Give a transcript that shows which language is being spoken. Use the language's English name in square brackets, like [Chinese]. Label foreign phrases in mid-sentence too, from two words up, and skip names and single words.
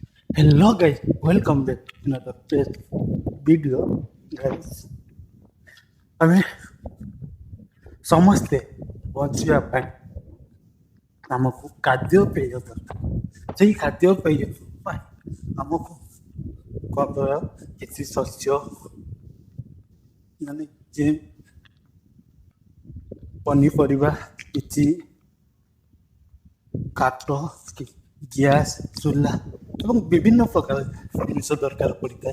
[English] Hello guys, welcome back to another video guys. [Odia] ଆମେ ସମସ୍ତେ ବଞ୍ଚିବା ପାଇଁ ଆମକୁ ଖାଦ୍ୟପେୟ ଦରକାର। ସେଇ ଖାଦ୍ୟପେୟ ପାଇଁ ଆମକୁ କେବଳ କିଛି ଶସ୍ୟ ମାନେ ଯେ ପନିପରିବା କିଛି କାଠ ଗ୍ୟାସ୍ ଚୁଲା ଏବଂ ବିଭିନ୍ନ ପ୍ରକାର ଜିନିଷ ଦରକାର ପଡ଼ିଥାଏ।